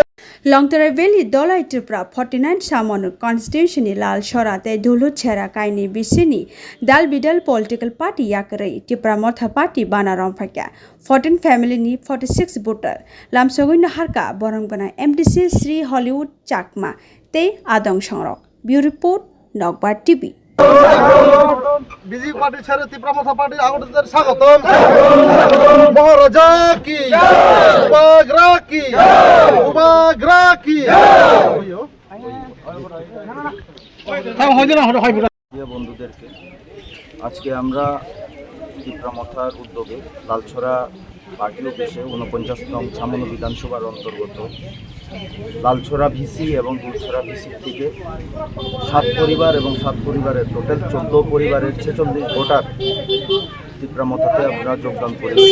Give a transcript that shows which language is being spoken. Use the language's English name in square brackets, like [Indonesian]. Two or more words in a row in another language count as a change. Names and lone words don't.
[Kok Borok] Longtarai Valley Dolai Tripura 49 Samonu Constitution Lal Shorate Dulu Chera Kaini Bisini Dal Bidal [English] Political Party [Kok Borok] Yakare Tripura Motha Party Banaram Faka 14 family ni 46 voter Lamsogun Harka Borongana MDC Sri Hollywood Chakma Te Adong Shangrok [English] Bureau Report [Kok Borok] Nogbar TV [Bangla] বিজেপি পার্টি ছেড়ে ত্রিপুরা মথা পার্টির আগতদের স্বাগতম মহারাজা কি উপাগ্রা কি উপাগ্রা কি বন্ধুদেরকে আজকে আমরা ত্রিপুরা মথার উদ্যোগে লালছড়া [English] party office [Bangla] 49নং ছামনু বিধানসভার অন্তর্গত লালছড়া ভিসি এবং দুলছড়া ভিসির থেকে 7 পরিবার এবং 7 পরিবারের টোটাল 14 পরিবারের 46 ভোটার ত্রিপুরা মথাতে আমরা যোগদান করেছি।